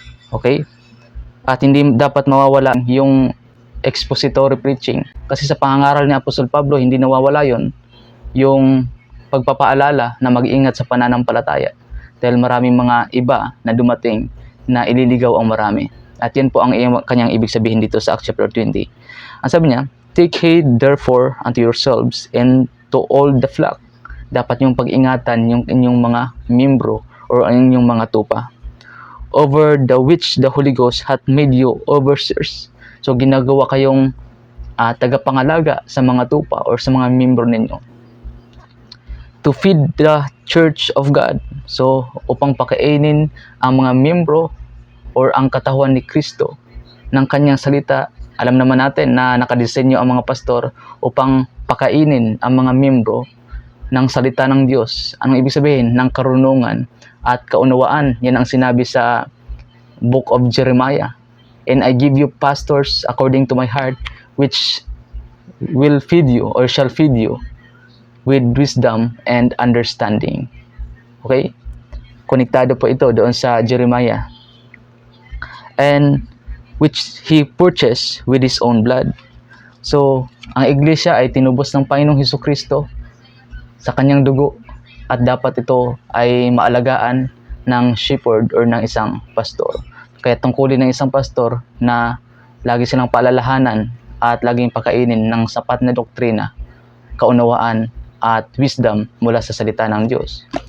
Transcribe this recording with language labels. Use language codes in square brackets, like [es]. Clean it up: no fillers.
[tl] Okay? At hindi dapat mawawala yung expository preaching. Kasi sa pangangaral ni Apostol Pablo, hindi nawawala yon, yung pagpapaalala na mag-ingat sa pananampalataya. Dahil maraming mga iba na dumating na ililigaw ang marami. At yan po ang kanyang ibig sabihin dito sa Acts chapter 20. Ang sabi niya, [en] take heed therefore unto yourselves and to all the flock. [tl] Dapat yung pag-ingatan yung inyong mga membro or ang inyong mga tupa. [en] Over the which the Holy Ghost hath made you overseers. [tl] So ginagawa kayong tagapangalaga sa mga tupa or sa mga membro ninyo. [en] To feed the church of God. [tl] So upang pakainin ang mga membro or ang katawan ni Kristo ng kanyang salita. Alam naman natin na nakadisenyo ang mga pastor upang pakainin ang mga membro ng salita ng Diyos. Anong ibig sabihin? Ng karunungan at kaunawaan. Yan ang sinabi sa book of Jeremiah. [en] And I give you pastors according to my heart, which will feed you or shall feed you with wisdom and understanding. Okay? [tl] Konektado po ito doon sa Jeremiah. [en] And which he purchased with his own blood. [tl] So, ang iglesia ay tinubos ng Panginoong Hesukristo sa kanyang dugo at dapat ito ay maalagaan ng shepherd or ng isang pastor. Kaya tungkulin ng isang pastor na lagi silang paalalahanan at laging pakainin ng sapat na doktrina, kaunawaan at wisdom mula sa salita ng Diyos.